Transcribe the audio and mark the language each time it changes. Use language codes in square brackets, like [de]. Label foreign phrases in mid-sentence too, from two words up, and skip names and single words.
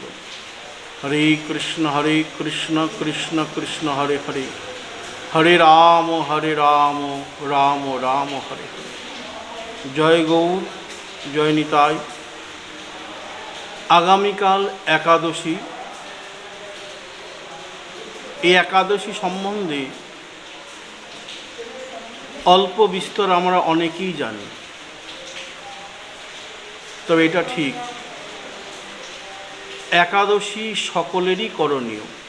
[sa] हरे कृष्ण कृष्ण कृष्ण हरे हरे, हरे राम राम राम हरे हरे। [bn] জয় গৌর, জয় নিতাই। আগামীকাল একাদশী। এই একাদশী সম্বন্ধে অল্প বিস্তর আমরা অনেকেই জানি, তবে এটা ঠিক একাদশী সকলেরই করণীয়।